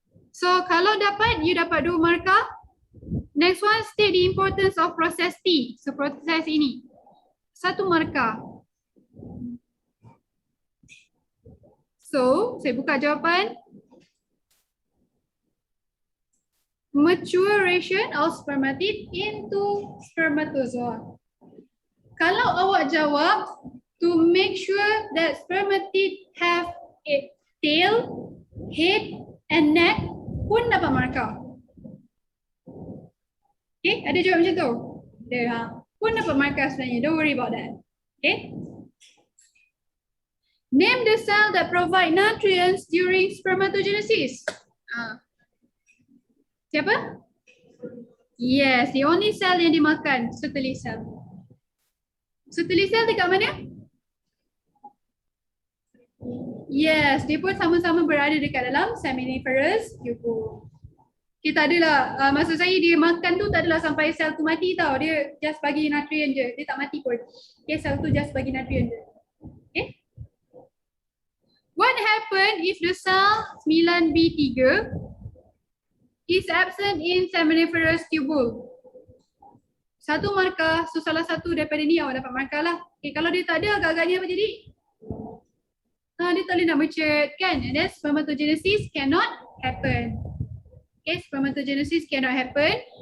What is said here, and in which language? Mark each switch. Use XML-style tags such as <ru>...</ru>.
<ms>So kalau dapat, you dapat 2 markah.</ms> <en>Next one, state the importance of process T.</en> <ms>So proses ini 1 markah. So, saya buka jawapan.</ms> <en>Maturation of spermatid into spermatozoa. Kalau awak jawab to make sure that spermatid have a tail, head and neck pun dapat markah.</en> <ms>Okay, ada jawab macam tu? Ada, pun dapat markah sebenarnya.</ms> <en>Don't worry about that. Okay. Name the cell that provide nutrients during spermatogenesis. Siapa? Yes, the only cell yang dimakan, Sertoli cell. Sertoli cell dekat mana?</en> <ms>Yes, dia pun sama-sama berada dekat dalam seminiferous tubule. Okay, tak adalah, maksud saya dia makan tu tak adalah sampai sel tu mati tau. Dia just bagi nutrient je, dia tak mati pun. Okay, sel tu just bagi nutrient je. Okay.</ms> <en>What happen if the cell 9B3 is absent in seminiferous tubule?</en> <ms>1 markah, so salah satu daripada ni awak dapat markah lah. Okay, kalau dia tak ada, agak-agaknya apa jadi? Dia tak boleh nak mature kan?</ms> <en>And then spermatogenesis cannot happen. Okay, spermatogenesis cannot happen.</en>